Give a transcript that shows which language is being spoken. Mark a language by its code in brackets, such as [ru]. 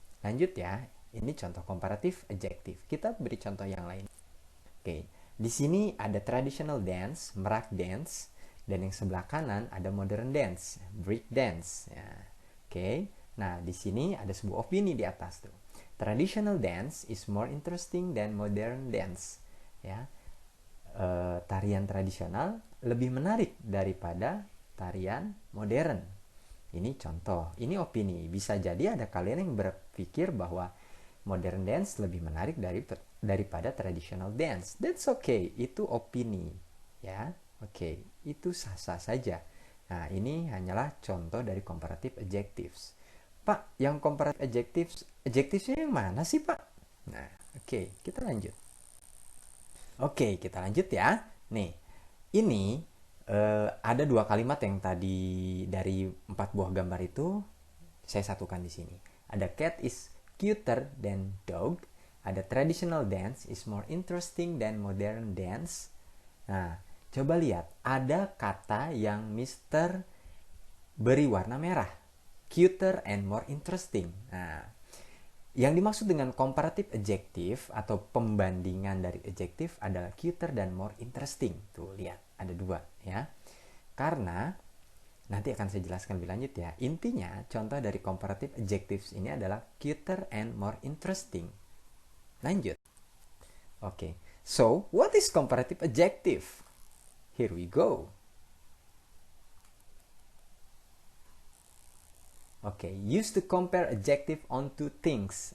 [id] Lanjut ya. Ini contoh comparative adjective. Kita beri contoh yang lain. Oke. Di sini ada traditional dance, merak dance, dan yang sebelah kanan ada modern dance, break dance. Ya. Oke. Nah, di sini ada sebuah opini di atas tuh. [en] Traditional dance is more interesting than modern dance. [id] Ya. Tarian tradisional lebih menarik daripada tarian modern. Ini contoh, ini opini. Bisa jadi ada kalian yang berpikir bahwa modern dance lebih menarik daripada traditional dance. [en] That's okay, [id] itu opini. Ya, oke, itu sah-sah saja. Nah, ini hanyalah contoh dari comparative adjectives. Pak, yang comparative adjectives-nya yang mana sih, Pak? Nah, oke, kita lanjut. Oke, kita lanjut ya. Nih, ini ada dua kalimat yang tadi dari 4 buah gambar itu saya satukan di sini. [en] Ada cat is cuter than dog. Ada traditional dance is more interesting than modern dance. [id] Nah, coba lihat. Ada kata yang Mister beri warna merah. [en] Cuter and more interesting. [id] Nah, yang dimaksud dengan comparative adjective atau pembandingan dari adjective adalah cuter dan more interesting. Tuh, lihat. Ada dua ya. Karena nanti akan saya jelaskan lebih lanjut ya. Intinya, contoh dari comparative adjectives ini adalah [en] cuter and more interesting. [id] Lanjut. Oke. [en] So, what is comparative adjective? Here we go. Oke, use to compare adjective onto things.